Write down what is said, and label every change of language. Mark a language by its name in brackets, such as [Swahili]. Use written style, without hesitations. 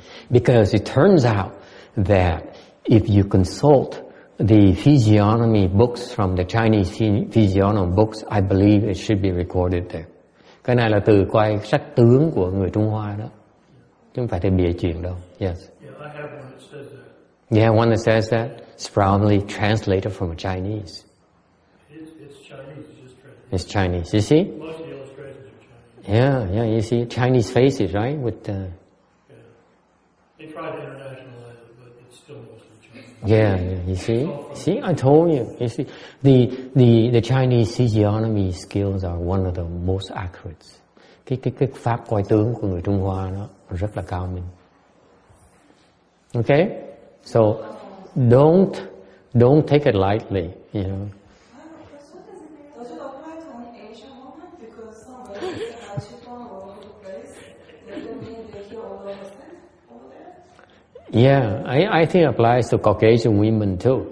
[English] Because it turns out that if you consult the physiognomy books from the Chinese physiognomy books, I believe it should be recorded there. [Vietnamese] Cái này là từ coi sách tướng của người Trung Hoa đó, chứ không phải từ bìa chuyện đâu. [English] Yes. Yeah, I have one that says that. Yeah, one that says that. It's probably translated from Chinese. It's Chinese. It's just translated. It's Chinese. You see? Most of the illustrations are Chinese. Yeah. You see Chinese faces, right? With Yeah. They tried to internationalize it, but it's still mostly Chinese. Yeah. You see? See, I told you. You see, the Chinese physiognomy skills are one of the most accurate. [Vietnamese] Cái pháp coi tướng của người Trung Hoa nó rất là cao minh. [English] Okay? So don't take it lightly, you know. Does it apply to an Asian woman? Because some women have cheekbone all over the place. Does that mean they hear all over there? Yeah, I think it applies to Caucasian women too.